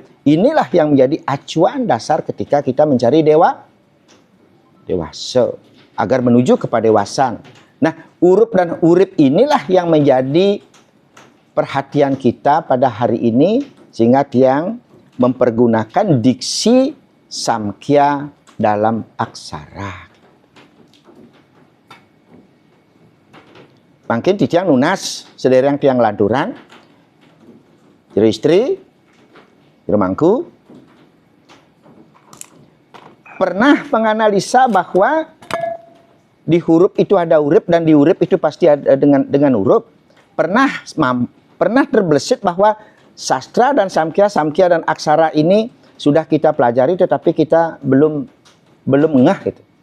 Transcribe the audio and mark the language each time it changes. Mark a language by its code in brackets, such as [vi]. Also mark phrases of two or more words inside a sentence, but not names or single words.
[id] Inilah yang menjadi acuan dasar ketika kita mencari dewasa. Agar menuju kepada dewasan. Nah, huruf dan urip inilah yang menjadi perhatian kita pada hari ini. Sehingga Tiang mempergunakan diksi samkhya dalam aksara. [ban] Mungkin Tiang nunas sedereng Tiang lanturan. Jero istri, jero mangku. [id] Pernah menganalisa bahwa di huruf itu ada urip dan di urip itu pasti ada dengan huruf. Pernah terbesit bahwa sastra dan samkhya dan aksara ini sudah kita pelajari tetapi kita belum ngeh gitu.